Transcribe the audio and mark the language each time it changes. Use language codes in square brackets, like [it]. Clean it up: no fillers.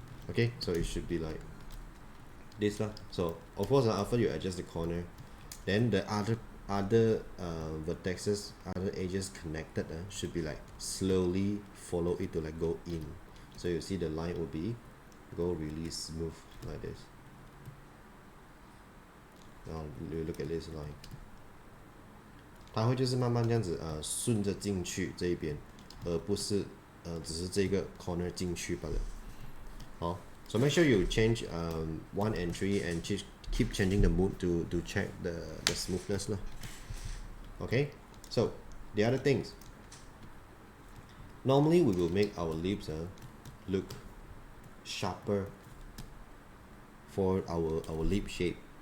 [en] Okay, so it should be like this lah. So of course after you adjust the corner, then the other vertexes, other edges connected should be like slowly follow it to like go in. So you see the line will be go really smooth like this. Now you look at this line. [zh] 它会就是慢慢这样子顺着进去这一边，而不是只是这个 corner 进去罢了。 [en] 好 ，so make sure you change 1 and 3 and keep changing the mood to check the smoothness lah. Okay, so the other things. Normally we will make our lips look sharper for our lip shape.